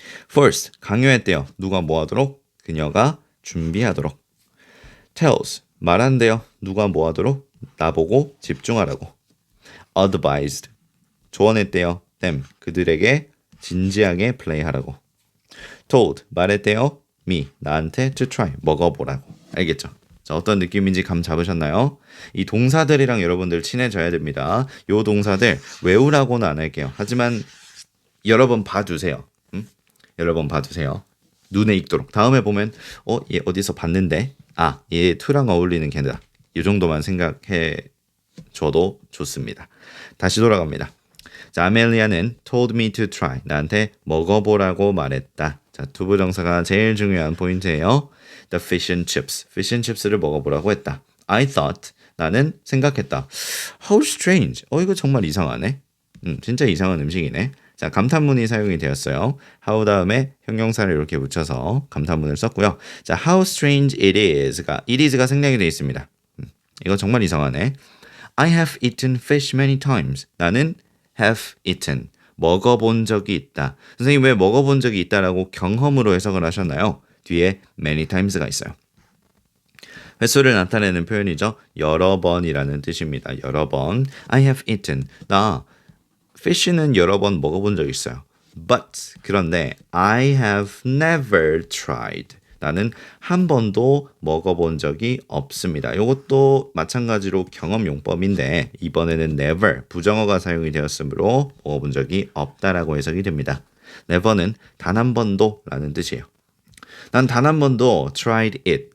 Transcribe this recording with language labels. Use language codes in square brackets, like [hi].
[ko] first, 강요했대요. 누가 뭐 하도록? 그녀가 준비하도록. tells, 말한대요. 누가 뭐 하도록? 나보고 집중하라고. advised, 조언했대요. them, 그들에게 진지하게 플레이하라고. told, 말했대요. [en] me, [ko] 나한테 [en] to try, [ko] 먹어보라고. 알겠죠? 자, 어떤 느낌인지 감 잡으셨나요? 이 동사들이랑 여러분들 친해져야 됩니다. 요 동사들 외우라고는 안 할게요. 하지만 여러 번 봐두세요. 여러 번 봐두세요. 눈에 익도록. 다음에 보면 얘 어디서 봤는데? 얘 to랑 어울리는 걔다. 이 정도만 생각해 줘도 좋습니다. 다시 돌아갑니다. 자, 아멜리아는 [en] told me to try. [ko] 나한테 먹어보라고 말했다. 자, 투부정사가 제일 중요한 포인트예요. [en] The fish and chips. fish and chips를 [ko] 먹어보라고 했다. [en] I thought. [ko] 나는 생각했다. [en] How strange. [ko] 이거 정말 이상하네. 진짜 이상한 음식이네. 자, 감탄문이 사용이 되었어요. how 다음에 형용사를 이렇게 붙여서 감탄문을 썼고요. 자, [en] how strange it is [ko] 가 생략이 되어 있습니다. 이거 정말 이상하네. [en] I have eaten fish many times. [ko] 나는 [en] have eaten, [ko] 먹어본 적이 있다. 선생님 왜 먹어본 적이 있다라고 경험으로 해석을 하셨나요? 뒤에 [en] many times [ko] 가 있어요. 횟수를 나타내는 표현이죠. 여러 번이라는 뜻입니다. 여러 번. [en] I have eaten. [ko] 나 fish는 여러 번 먹어본 적 있어요. [en] But [ko] 그런데 [en] I have never tried. [ko] 나는 한 번도 먹어본 적이 없습니다. 이것도 마찬가지로 경험 용법인데 이번에는 never 부정어가 사용이 되었으므로 먹어본 적이 없다라고 해석이 됩니다. never는 단 한 번도 라는 뜻이에요. 난 단 한 번도 [en] tried it.